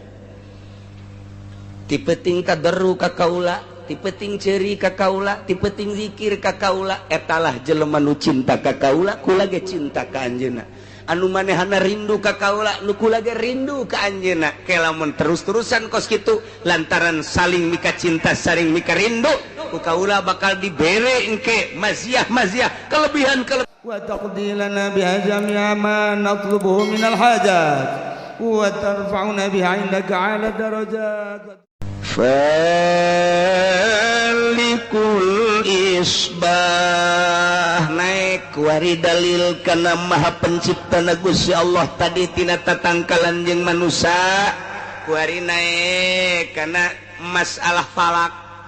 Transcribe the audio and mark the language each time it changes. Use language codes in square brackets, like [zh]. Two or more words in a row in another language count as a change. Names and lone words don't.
[su] Ti peuting tadarru ka kaula, ti peuting ceuri ka kaula, ti peuting zikir ka kaula, etalah jelema nu cinta ka kaula, kula ge cinta ka anjeunna. Anu manehana rindu ka kaula, nu kula ge rindu ka anjeunna. Ke lamun terus-terusan kos kitu lantaran saling mika cinta, saling mika rindu, ku kaula bakal dibere engke maziah-maziah, kelebihan-kelebihan. [ar] وتقضي لنا بها جميع ما نطلبه من الحاجات وترفعنا بها عندك أعلى الدرجات. فالق الإصباح [su] naik wari dalil kana maha penciptana Gusti Allah tadi tina tatangkalan jeung manusia kuari naik kana masalah falak.